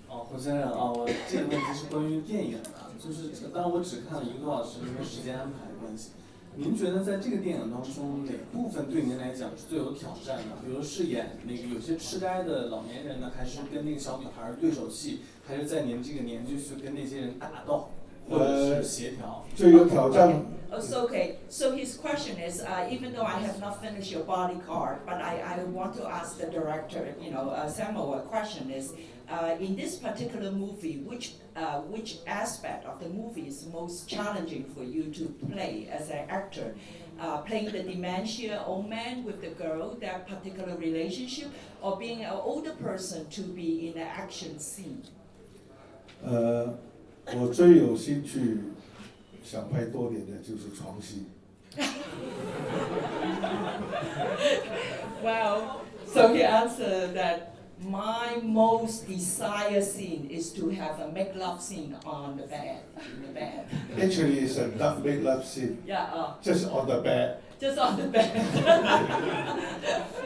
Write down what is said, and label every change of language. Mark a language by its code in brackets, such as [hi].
[zh] 何先生我这个问题是关于电影的，就是当然我只看了1个多小时，因为时间安排的关系。您觉得在这个电影当中，哪部分对您来讲是最有挑战的？比如饰演那个有些痴呆的老年人呢，还是跟那个小女孩对手戏，还是在您这个年纪去跟那些人打斗，或者是协调？最有挑战。 [en] Okay. So his question is, even though I have not finished your Bodyguard, but I want to ask the director, Sammo, a question is, in this particular movie, which aspect of the movie is most challenging for you to play as an actor? Playing the dementia old man with the girl, that particular relationship, or being an older person to be in an action scene? [zh] 我最有兴趣想拍多点的就是床戏。 [en] Well, so he answered that my most desired scene is to have a make love scene on the bed, in the bed. Actually, it's a not make love scene. Yeah, Just on the bed. just on the bed.